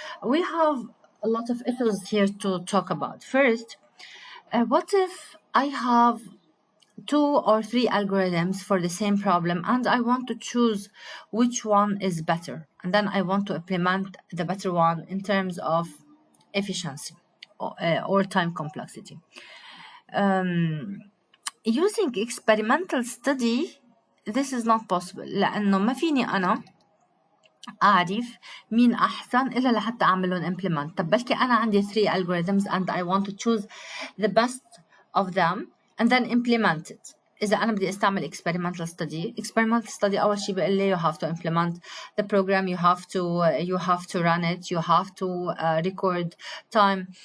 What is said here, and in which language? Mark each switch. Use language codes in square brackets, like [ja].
[en] We have a lot of issues here to talk about. First, what if I have 2 or 3 algorithms for the same problem and I want to choose which one is better, and then I want to implement the better one in terms of efficiency or time complexity. Using experimental study, this is not possible [ar] لأنه ما فيني أنا أعرف مين أحسن إلا لحتى أعملهم implement. طب بلكي أنا عندي [en] 3 algorithms and I want to choose the best of them and then implement it. [ar] إذا أنا بدي أستعمل [en] experimental study [ar] أول شيء بيقول لي [en] you have to implement the program, you have to run it, you have to record time.